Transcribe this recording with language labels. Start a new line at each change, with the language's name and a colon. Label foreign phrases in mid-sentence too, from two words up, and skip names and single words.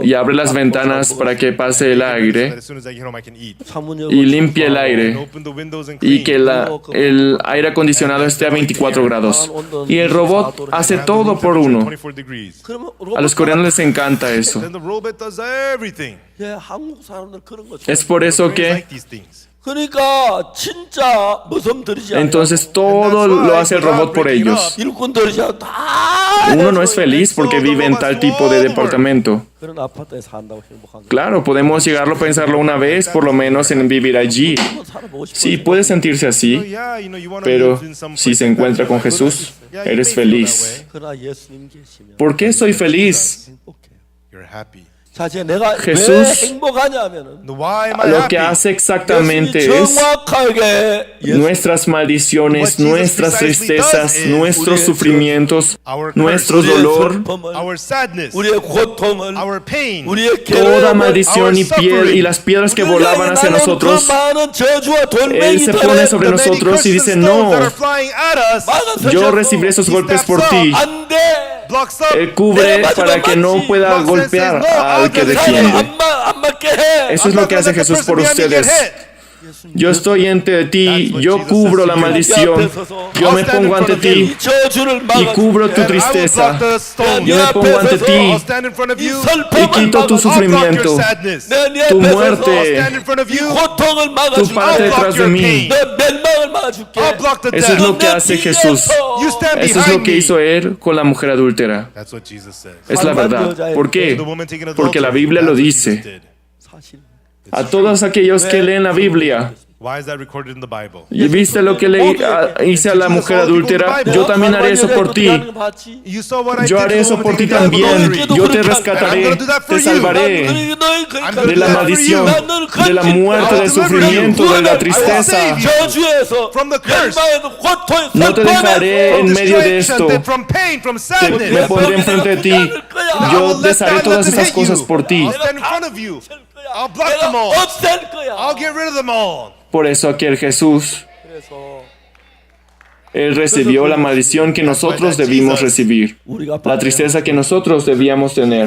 Spanish: Y abre las ventanas para que pase el
English: That
Spanish: aire
English: as soon as I get home, I can eat.
Korean: 사문역을
Spanish: y limpie el
English: And
Spanish: aire
English: open the windows and
Spanish: y
English: clean.
Spanish: que el aire acondicionado esté a 24 grados. Y el robot hace todo por uno.
English: 24 degrees.
Korean: 그러면
Spanish: A los coreanos les encanta eso.
English: Then the robot does everything.
Korean: 예, 한국 사람들 그런 거 좋아해요.
Spanish: Es por eso
English: Koreans
Spanish: que
English: like these things.
Korean: 그러니까 진짜 무섬 들이지 않아요.
Spanish: entonces todo lo hace el robot por ellos.
Korean: 일꾼 들이지 않아요. 다
Spanish: Uno no es feliz porque vive en tal tipo de departamento.
Korean: 그런 아파트에 산다고 행복한 거.
Spanish: Claro, podemos llegarlo a pensarlo una vez, por lo menos en vivir allí.
Korean: 한번 살아보고 싶어요.
Spanish: Sí, puede sentirse
English: So,
Spanish: así,
English: yeah, you wanna
Spanish: pero
English: live in some
Spanish: si
English: place
Spanish: se
English: like that,
Spanish: encuentra con
English: but
Spanish: Jesús,
English: yeah, you
Spanish: eres
English: may feel that
Spanish: feliz.
English: way.
Korean: 그러나 예수님 계시면
Spanish: ¿Por qué soy feliz?
Korean: 행복해요.
English: You're happy.
Korean: 자, 이제 내가
Spanish: Jesús,
Korean: 왜 행복하냐면은
English: The why am I
Spanish: Lo que
English: happy?
Spanish: hace exactamente
Korean: 예수님이
Spanish: es
Korean: 정확하게 예수-
Spanish: nuestras maldiciones, nuestras tristezas, nuestros sufrimientos,
English: Our
Spanish: nuestro
English: curse,
Spanish: dolor,
Korean: 슬픔을,
English: our sadness,
Korean: 우리의 고통을,
English: our pain,
Korean: 우리의
Spanish: toda
Korean: 괴로움을,
Spanish: maldición y las piedras que volaban hacia nosotros,
Korean: 그 많은 저주와
Spanish: Él
Korean: 돌멩이
Spanish: se
Korean: 들에
Spanish: pone sobre
English: the many
Spanish: nosotros y
English: curses
Spanish: dice,
English: and stones that
Spanish: no,
English: are flying at us,
Korean: 막아서
Spanish: yo
Korean: 잡고
Spanish: recibiré esos golpes por ti.
Korean: 안 돼.
English: blocks up.
Spanish: Él cubre para que no pueda golpear al que defiende.
Korean: 안 맞게 해.
Spanish: Eso es lo que hace Jesús por ustedes. Yo estoy ante ti, yo cubro la maldición, yo me pongo ante ti
Korean: 이 저주를
Spanish: y
Korean: 막아.
Spanish: cubro tu tristeza. Yo me pongo ante ti
English: I'll stand in front of you.
Spanish: y quito tu
English: I'll block your
Spanish: sufrimiento,
English: sadness.
Spanish: tu
English: I'll
Spanish: muerte,
English: stand in front of you.
Korean: 고통을
Spanish: tu
Korean: 막아줄게.
Spanish: parte detrás de mí.
Korean: 내 멸망을 막아줄게.
English: I'll block the
Spanish: Eso es
English: death.
Spanish: lo que hace Jesús.
English: You stand
Spanish: Eso es lo
English: behind
Spanish: que
English: me.
Spanish: hizo Él con la mujer adúltera.
English: That's what Jesus says.
Spanish: Es la verdad. ¿Por qué?
English: The woman taken
Spanish: Porque la
English: adultery,
Spanish: Biblia
English: that's
Spanish: lo
English: what Jesus
Spanish: dice.
English: did.
Korean: 사실
Spanish: A todos aquellos que leen la Biblia,
English: Why is that recorded in the Bible?
Spanish: ¿Y viste lo que le hice a la mujer adúltera? Yo también haré eso por ti.
English: You saw what I
Spanish: Yo
English: did
Spanish: haré
English: to
Spanish: eso
English: the
Spanish: por ti
English: woman taken out of
Spanish: también.
English: adultery.
Spanish: Yo te rescataré, te salvaré de la maldición, de la muerte, del sufrimiento, de la tristeza.
English: From the curse.
Spanish: No te dejaré en medio de esto.
English: From pain, from
Spanish: Me
English: sadness.
Spanish: pondré enfrente de ti. Yo desharé todas esas cosas por ti.
English: I'll stand in front of you. I'll block them all. I'll get rid of them all.
Spanish: Por eso aquel Jesús, Él recibió la maldición que nosotros debimos recibir, la tristeza que nosotros debíamos tener.